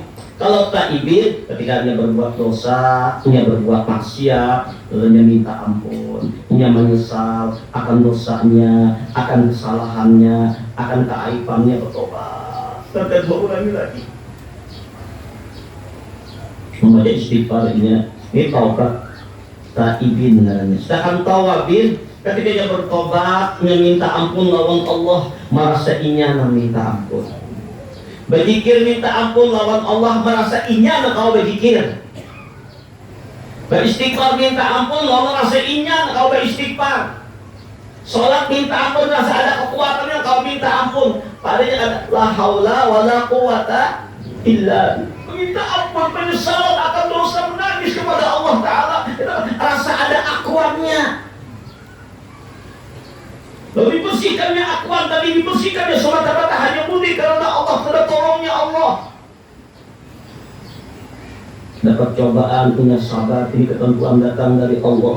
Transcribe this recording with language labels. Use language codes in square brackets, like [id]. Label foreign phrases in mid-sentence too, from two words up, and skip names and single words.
[id] Kalau taibin ketika dia berbuat dosa, dia berbuat maksiat, lalu dia minta ampun, dia menyesal akan dosanya, akan kesalahannya, akan keaibannya, bertobat. Dan mengulangi lagi. Membaca istighfar ini taubat taibin namanya. Sedangkan tawabin ketika dia bertobat, meminta ampun lawan Allah, merasa inya meminta ampun. Berzikir minta ampun lawan Allah, merasa inya kau berzikir. Beristighfar minta ampun lawan merasa inya kau beristighfar. Salat minta ampun, rasa ada kekuatan yang kau minta ampun. Padanya ada [ar] لا حول ولا قوة إلا. [id] Minta ampun, penyesalan akan dosa, menangis kepada Allah Ta'ala, rasa ada akuannya. Lalu dibersihkannya akuan tadi, dibersihkannya semata-mata hanya murni karena Allah, karena tolongnya Allah. Dapat cobaan, punya sabar, ini ketentuan datang dari Allah.